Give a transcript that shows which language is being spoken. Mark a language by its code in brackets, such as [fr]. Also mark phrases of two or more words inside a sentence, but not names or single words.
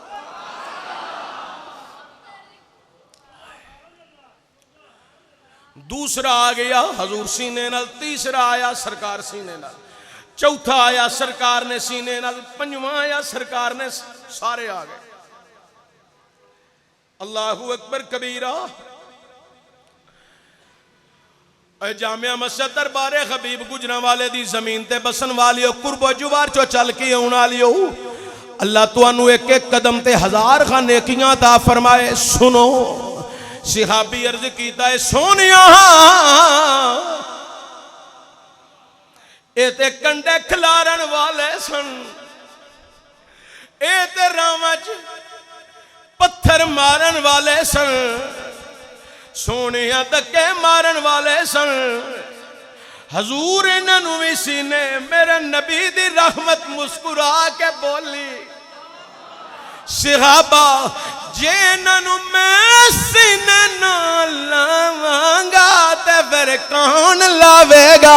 [pa] دوسرا آ گیا حضور سینے نال, تیسرا آیا سرکار سینے نال, چوتھا آیا سرکار نے سینے نال, پنجواں آیا سرکار نے, سارے آ گئے. [ar] اللہ اکبر کبیرہ. [pa] اے جامعہ مسجد دربار حبیب گجراں والے دی زمین تے بسن والیو, قرب و جوار چو چل کے آن والیو, اللہ تانوں ایک ایک قدم تے 1000 خان نیکیاں عطا فرمائے. سنو صحابی عرض کیتا ہے سونیا اے تے کنڈے کھلارن والے سن, اے تے راواں چ پتھر مارن والے سن, سونیا دکے مارن والے سن. حضور انہوں بھی سینے میرے نبی دی رحمت مسکرا کے بولی صحابہ جے انہوں میں سینے نہ لاواں گا تے پھر کون لاوے گا.